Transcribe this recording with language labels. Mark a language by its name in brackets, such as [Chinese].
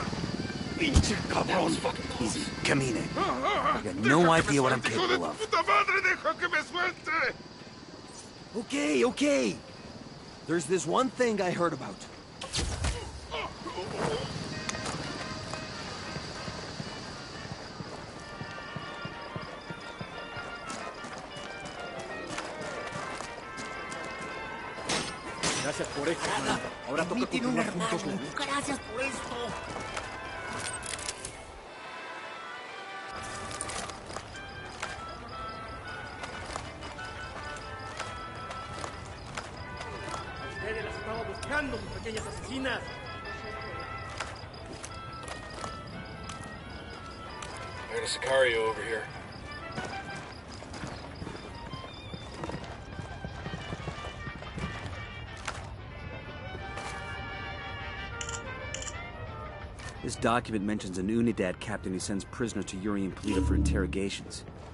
[English] That was fucking close. Easy. Camine. I got no idea what I'm capable of. [Spanish] ¡Puta madre, deja que me suelte! [English] Okay, okay. There's this one thing I heard about. [Spanish] Gracias por esto, hermano. Ahora toca continuar juntos la lucha. Gracias por esto. Ustedes las estaba buscando, mis pequeñas asesinas. [English] I got a Sicario over here. This document mentions an Unidad captain who sends prisoners to Yuri and Polito for interrogations.